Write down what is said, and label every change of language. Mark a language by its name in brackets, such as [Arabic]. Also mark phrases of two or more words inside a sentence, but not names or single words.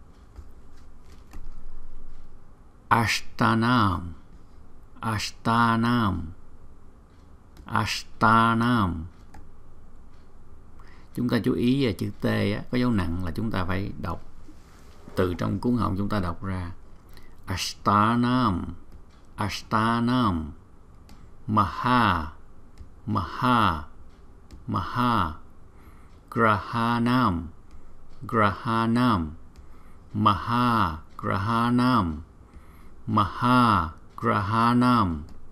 [Sanskrit] aṣṭānāṃ, aṣṭānāṃ, aṣṭānāṃ. [Vietnamese] Chúng ta chú ý về chữ T có dấu nặng là chúng ta phải đọc từ trong cuốn họng, chúng ta đọc ra [Sanskrit] aṣṭānāṃ, aṣṭānāṃ. Mahā, mahā, mahā. Graha-nām, graha-nām. Mahā-grahānam, mahā-grahānam.